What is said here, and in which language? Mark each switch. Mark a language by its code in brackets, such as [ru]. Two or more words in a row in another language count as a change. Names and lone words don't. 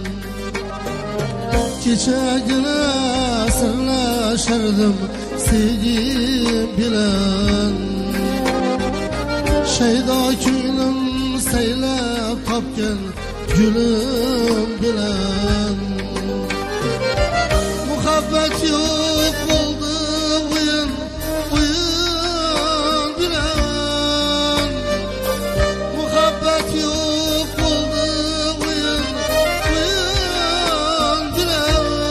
[uz] Kechagina sirlashardim sevgim bilan, Shaydo ko'nglim saylab topgan gulim bilan. [tk] Muhabbet yok oldu oyun bilen. Muhabbet yok oldu oyun bilen.